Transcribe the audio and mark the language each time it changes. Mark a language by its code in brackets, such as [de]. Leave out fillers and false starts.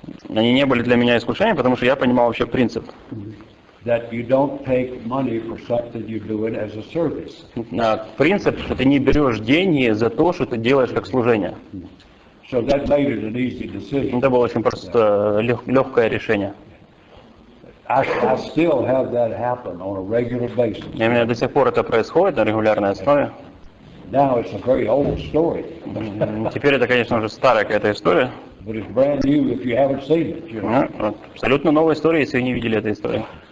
[ru] Они не были для меня искушением, потому что я понимал вообще принцип. [en] That you don't take money for something you do it as a service. [ru] Принцип, что ты не берешь деньги за то, что ты делаешь как служение. [en] So that made it an easy decision. [ru] Это было очень просто легкое решение. [en] I still have that happen on a regular basis. [ru] И у меня до сих пор это происходит на регулярной основе. [en] Now it's a very old story. [ru] Теперь это, конечно, уже старая какая-то история. [en] But it's brand new if you haven't seen it. You know? [ru] Абсолютно новая история, если вы не видели этой истории.